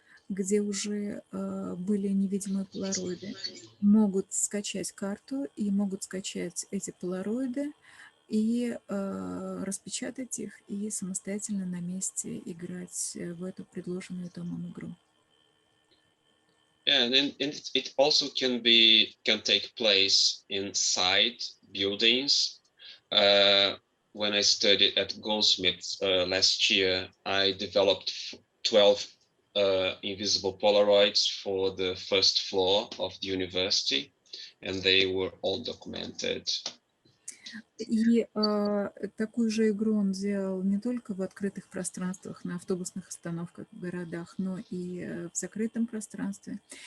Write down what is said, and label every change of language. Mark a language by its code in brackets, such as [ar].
[ru] где уже были невидимые полароиды, могут скачать карту и могут скачать эти полароиды и распечатать их и самостоятельно на месте играть в эту предложенную Томом игру. [en] Yeah, and it also can take place inside buildings. When I studied at Goldsmiths last year, I developed 12 invisible Polaroids for the first floor of the university, and they were all documented. [ru] И такую же игру он делал не только в открытых пространствах, на автобусных остановках в городах, но и в закрытом пространстве.